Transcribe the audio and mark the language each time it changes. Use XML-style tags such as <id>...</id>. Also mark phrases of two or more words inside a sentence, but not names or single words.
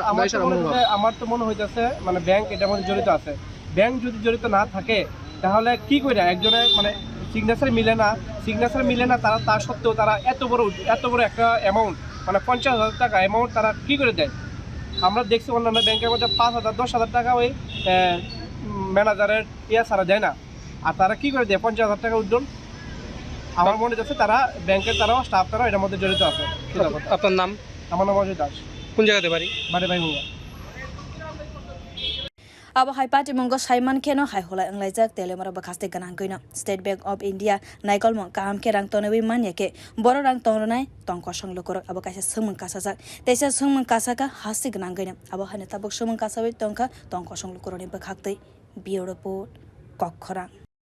<bn>আমার তো মনে হইতেছে মানে ব্যাংক এটার মধ্যে জড়িত আছে ব্যাংক যদি জড়িত না থাকে তাহলে কি কইরা একজনের মানে সিগনেচার মিলে না তারা তা সত্ত্বেও তারা এত বড় একটা অ্যামাউন্ট মানে 50,000 টাকা অ্যামাউন্ট তারা কী করে দেয় আমরা দেখছি অন্যান্য ব্যাংকের মধ্যে 5,000 10,000 টাকা ওই ম্যানেজারের ছাড়া দেয় না আর তারা কী করে দেয় 50,000 টাকা উজ্জ্বল আমার মনে হচ্ছে তারা ব্যাংকের তারাও স্টাফ তারাও এটার মধ্যে জড়িত আছে আপনার নাম আমার নাম অজয় দাস কোন জায়গাতে বাড়ি ভাই হুঙ্গা</bn> <trp>abo hai party mongo saiman keno hai hola anglajak Teliamura bwkhaste ganang goino State Bank of India naikol mong kaham ke rang tonewi manya ke boro rang tongnai tongkha songlo korok abo kaisa samwng kasajak teisa samwng kasaka hasti ganang goino abo hane tabuk samwng kasawi tongkha songlo koroni bwkhakte</trp> <en>bioro report</en> <trp>kokkhorang</trp>